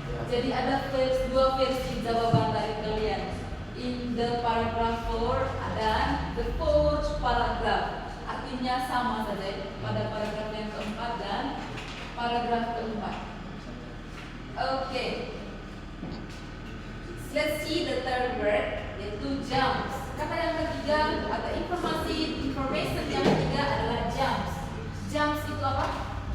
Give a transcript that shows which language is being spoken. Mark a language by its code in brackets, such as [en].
[id] Jadi ada dua versi jawaban dari kalian. [en] In the paragraph 4 dan the fourth paragraph. [id] Artinya sama saja pada paragraf yang keempat dan paragraf keempat. Oke. [en] Let's see the third word, yaitu jumps. [id] Kata yang ketiga atau information yang ketiga adalah jumps. Jumps itu apa?